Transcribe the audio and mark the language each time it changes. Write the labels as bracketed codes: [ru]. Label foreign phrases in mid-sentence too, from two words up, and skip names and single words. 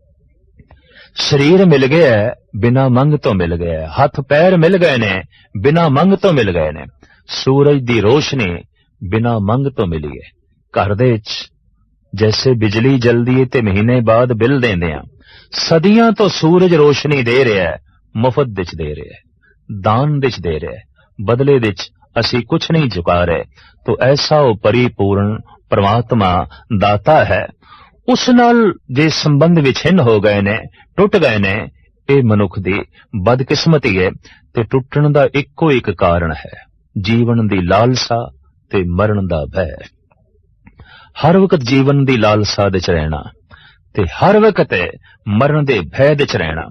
[hi] शरीर मिल गया है, बिना मंग तो मिल गया है। [pa] ਹੱਥ ਪੈਰ ਮਿਲ ਗਏ ਨੇ, ਬਿਨਾ ਮੰਗ ਤੋਂ ਮਿਲ ਗਏ ਨੇ। ਸੂਰਜ ਦੀ ਰੋਸ਼ਨੀ ਬਿਨਾ ਮੰਗ ਤੋਂ ਮਿਲੀ ਹੈ। ਘਰ ਦੇ ਵਿਚ ਜੈਸੇ ਬਿਜਲੀ ਜਲਦੀ ਹੈ ਤੇ ਮਹੀਨੇ ਬਾਅਦ ਬਿੱਲ ਦਿੰਦੇ ਆ, ਸਦੀਆਂ ਤੋਂ ਸੂਰਜ ਰੋਸ਼ਨੀ ਦੇ ਰਿਹਾ ਹੈ, ਮੁਫਤ ਵਿੱਚ ਦੇ ਰਿਹਾ ਹੈ, ਦਾਨ ਵਿੱਚ ਦੇ ਰਿਹਾ ਹੈ, ਬਦਲੇ ਵਿੱਚ ਅਸੀਂ ਕੁਛ ਨਹੀਂ ਚੁਕਾ ਰਹੇ। [hi] तो ऐसा वो परिपूर्ण परमात्मा दाता है। [pa] ਉਸ ਨਾਲ ਜੇ ਸੰਬੰਧ ਵਿਛਿੰਨ ਹੋ ਗਏ ਨੇ, ਟੁੱਟ ਗਏ ਨੇ, ਯੇ ਮਨੁੱਖ ਦੀ ਬਦਕਿਸਮਤੀ ਹੈ। ਤੇ ਟੁੱਟਣ ਦਾ ਇੱਕੋ ਇੱਕ ਕਾਰਨ ਹੈ, ਜੀਵਨ ਦੀ ਲਾਲਸਾ ਤੇ ਮਰਨ ਦਾ ਭੈ। ਹਰ ਵਕਤ ਜੀਵਨ ਦੀ ਲਾਲਸਾ ਦੇ ਚ ਰਹਿਣਾ ਤੇ ਹਰ ਵਕਤ ਮਰਨ ਦੇ ਭੈ ਦੇ ਚ ਰਹਿਣਾ।